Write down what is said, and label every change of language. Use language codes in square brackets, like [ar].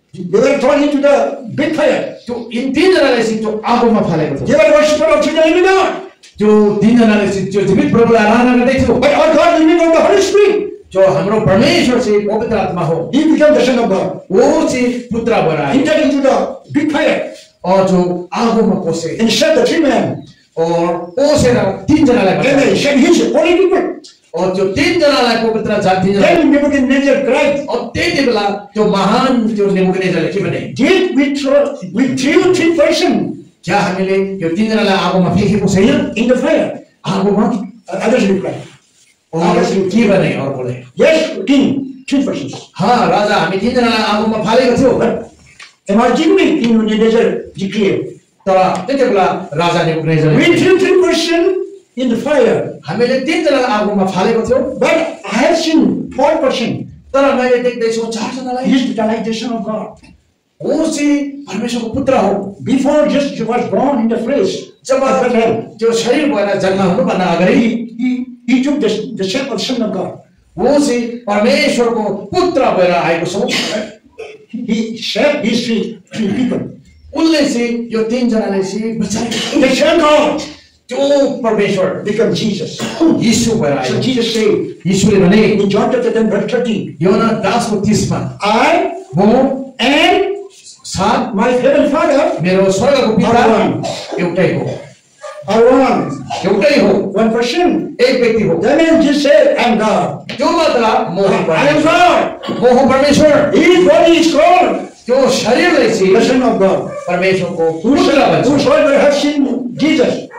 [en] They were thrown into the big fire. [ne] त्यो in तीन जनाले चाहिँ त्यो आगोमा फालेको थियो। [en] They were worshippers of the living God. [ne] त्यो तीन जनाले चाहिँ त्यो जीवित प्रभुलाई आराधना गर्दै थियो। [en] But our God, in the name of the Holy Spirit, [ne] जो हाम्रो परमेश्वर चाहिँ पवित्र आत्मा हो, [en] he became the Son of God. [ne] वो चाहिँ पुत्र भएर आयो [en] Entered into the big fire [ne] और जो आगोमा पसे [en] and set the 3 men. [ne] और पसेर तीन जनालाई [en] Then [ne] बचायो [en] they shed his holy people. [ne] और त्यो तीन जनालाई पवित्र जान तीन जना। [en] Then Nebuchadnezzar cried, [ne] और त्यति बेला त्यो महान त्यो नेबुकदनेस्सरले के भने, [en] did we threw 3 persons [ne] क्या हामीले यो तीन जनालाई आगोमा फेकेको छैन? [en] in the fire? [ne] आगोमा। [en] Others replied, [ne] और के भने अर्कोले, [en] yes, king, 3 persons. [ne] हाँ राजा, हामी तीन जनालाई आगोमा फालेको थियो। [en] But emergingly, King Nebuchadnezzar declared, [ne] तर त्यति बेला राजा नेबुकदनेस्सरले, [en] we threw 3 persons in the fire, [ne] हामीले तीन जनालाई आगोमा फालेको थियो, [en] but I have seen 4 persons. [ne] तर मैले देख्दैछु चार जनालाई। [en] He is like the Son of God. [ne] वो चाहिँ परमेश्वरको पुत्र हो। [en] Before just was born in the flesh, [ne] जब त्यो शरीर भएर जन्म हुनुभन्दा अगाडि [en] he took the shape of Son of God. [ne] वो चाहिँ परमेश्वरको पुत्र भएर आएको छ। [en] He saved these three people. [ne] उनले चाहिँ यो तीन जनालाई चाहिँ बचाएको। [en] The Son of God [ne] त्यो परमेश्वर [en] became Jesus. [ne] यीशु भएर [en] So [ne] आयो। [en] Jesus said [ne] यीशुले भने [en] in John chapter 10 verse 30, [ne] योना 10:30 मा, [en] I [ne] म [en] and [ne] साथ [en] my heavenly Father [ne] मेरो स्वर्गको पिता एउटै हो, [en] are one. [ne] एउटै हो, [en] One person. [ne] एक व्यक्ति हो। [en] That means Jesus said, I am God. [ne] त्यो मतलब म [en] I am God. [ne] हो परमेश्वर। [en] His body is called [ne] त्यो शरीरलाई [en] the [ne] चाहिँ [en] Son of God. [ne] परमेश्वरको पुत्र भन्छ। [en] Whosoever have seen Jesus